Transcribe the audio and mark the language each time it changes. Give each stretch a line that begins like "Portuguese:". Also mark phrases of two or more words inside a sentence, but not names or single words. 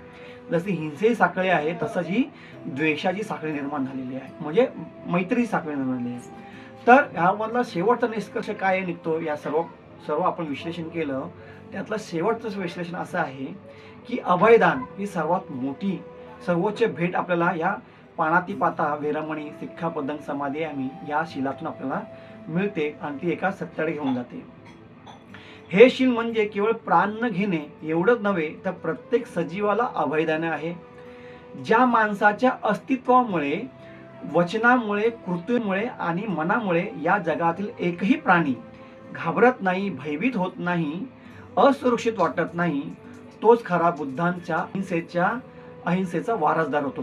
Marathi: जशी हिंसेची साखळी आहे तसंच ही द्वेषाची साखळी निर्माण झालेली आहे, म्हणजे मैत्रीची साखळी निर्माण झालेली आहे. तर ह्यामधला शेवटचा निष्कर्ष काय निघतो, या सर्व आपण विश्लेषण केलं, त्यातलं शेवटचं विश्लेषण असं आहे की अभयदान ही सर्वात मोठी सर्वोच्च भेट आपल्याला या
Pali: पाणातिपाता वेरमणी सिक्खापदं
Marathi: समाधी आम्ही या शिलातून आपल्याला मिळते आणि ती एका सत्याकडे घेऊन जाते. हे शील म्हणजे केवळ प्राण न घेणे एवढंच नव्हे तर प्रत्येक सजीवाला अभयदान आहे. ज्या माणसाच्या अस्तित्वामुळे, वचनामुळे, कृतीमुळे आणि मनामुळे या जगातील एकही प्राणी घाबरत नाही, भयभीत होत नाही, असुरक्षित वाटत नाही, तोच खरा बुद्धांच्या अहिंसेचा वारसदार होतो.